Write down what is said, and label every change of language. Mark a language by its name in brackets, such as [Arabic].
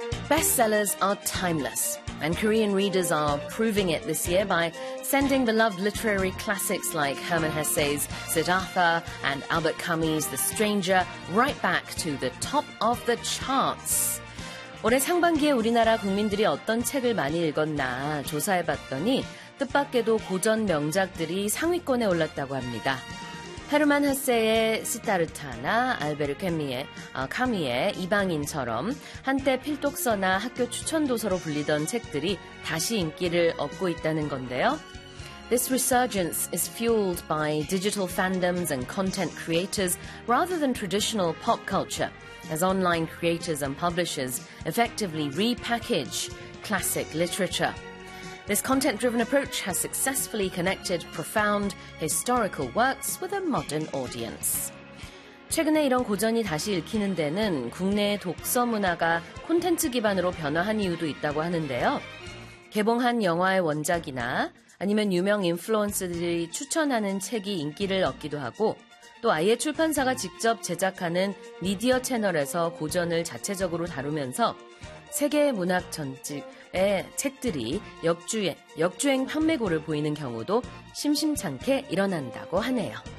[English] Bestsellers are timeless, and Korean readers are proving it this year by sending beloved literary classics like Herman Hesse's Siddhartha and Albert Camus' The Stranger right back to the top of the charts. [Korean] 올해 상반기에 우리나라 국민들이 어떤 책을 많이 읽었나 조사해봤더니 뜻밖에도 고전 명작들이 상위권에 올랐다고 합니다. 헤르만 헤세의 시타르타나 알베르 캐미의 카미의 이방인처럼 한때 필독서나 학교 추천도서로 불리던 책들이 다시 인기를 얻고 있다는 건데요. [English] This resurgence is fueled by digital fandoms and content creators rather than traditional pop culture. As online creators and publishers effectively repackage classic literature. This content-driven approach has successfully connected profound historical works with a modern audience. [Korean] 최근에 이런 고전이 다시 읽히는 데는 국내 독서 문화가 콘텐츠 기반으로 변화한 이유도 있다고 하는데요. 개봉한 영화의 원작이나 아니면 유명 인플루언서들이 추천하는 책이 인기를 얻기도 하고 또 아예 출판사가 직접 제작하는 미디어 채널에서 고전을 자체적으로 다루면서 세계 문학 전집의 책들이 역주행 판매고를 보이는 경우도 심심찮게 일어난다고 하네요.